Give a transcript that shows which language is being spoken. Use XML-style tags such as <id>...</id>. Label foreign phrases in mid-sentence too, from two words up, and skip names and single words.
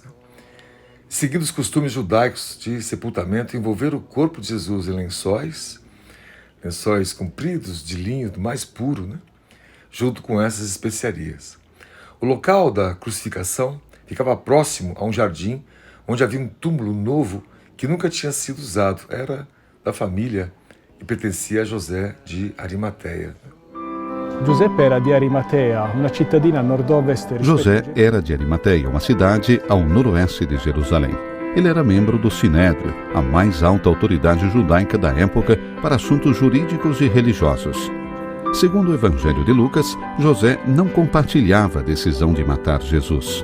<pt>Seguindo os costumes judaicos de sepultamento, envolver o corpo de Jesus em lençóis compridos de linho do mais puro, né? Junto com essas especiarias. O local da crucificação ficava próximo a um jardim onde havia um túmulo novo que nunca tinha sido usado. Era da família e pertencia a José de Arimateia.</pt> <it>Giuseppe era di Arimatea, uma cittadina a nord-ovest.</it> <pt>José era de Arimateia, uma cidade ao noroeste de Jerusalém. Ele era membro do Sinédrio, a mais alta autoridade judaica da época para assuntos jurídicos e religiosos. Segundo o Evangelho de Lucas, José não compartilhava a decisão de matar Jesus.</pt>